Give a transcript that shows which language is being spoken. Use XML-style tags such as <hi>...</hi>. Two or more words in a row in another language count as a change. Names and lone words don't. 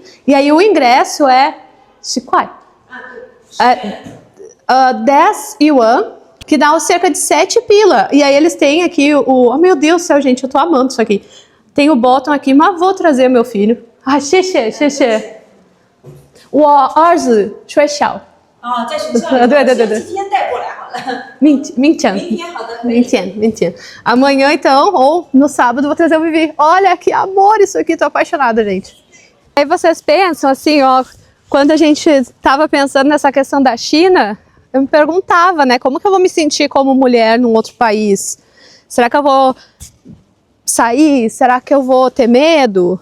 <pt>E aí o ingresso é 10 yuan, que dá cerca de 7 pila. E aí eles têm aqui oh meu Deus do céu, gente, eu tô amando isso aqui. Tem o bottom aqui, mas vou trazer meu filho.</pt> <zh>Ai, 谢谢，谢谢. 我儿子学校在学校里，先今天带过来好了。明天好的，明天.</zh> <pt>Amanhã, então, ou no sábado, vou trazer o Vivi. Olha que amor isso aqui, tô apaixonada, gente. Aí vocês pensam assim, ó, quando a gente tava pensando nessa questão da China, eu me perguntava, né, como que eu vou me sentir como mulher num outro país? Será que eu vou sair? Será que eu vou ter medo?</pt>